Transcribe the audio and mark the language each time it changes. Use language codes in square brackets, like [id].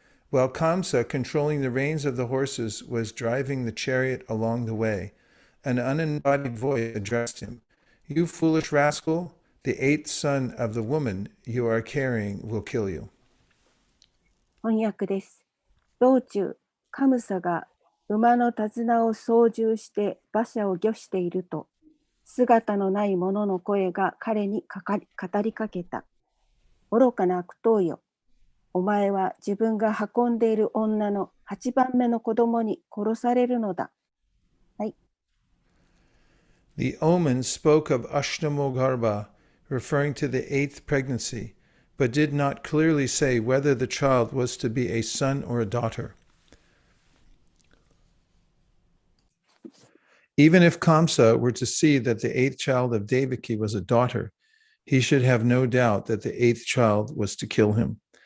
[en] While Kamsa, controlling the reins of the horses, was driving the chariot along the way, an unembodied voice addressed him. You foolish rascal, the eighth son of the woman you are carrying will kill you. [ja] 翻訳です。道中、カムサが馬の手綱を操縦して馬車を御していると、姿のない者の声が彼に語りかけた。愚かな悪党よ。お前は自分が運んでいる女の8番目の子供に殺されるのだ。はい。 [en] The omen spoke of Ashtamo-garbha, referring to the eighth pregnancy, but did not clearly say whether the child was to be a son or a daughter. Even if Kamsa were to see that the eighth child of Devaki was a daughter, he should have no doubt that the eighth child was to kill him.